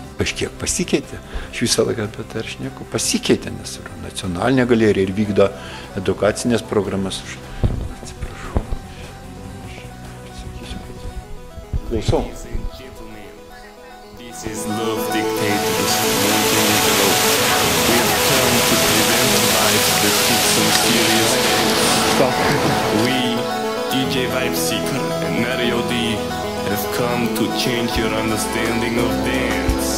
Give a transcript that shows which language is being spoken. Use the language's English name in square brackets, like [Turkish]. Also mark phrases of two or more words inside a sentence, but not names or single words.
[Lithuanian] kažkiek pasikeitė. Aš visą laiką apie tai aš nieko pasikeitė, nes yra nacionalinė galerija ir vykdo edukacinės programas. Atsiprašau. Klausau. [English] We, DJ Vibe Seeker and Mario D, have come to change your understanding of dance.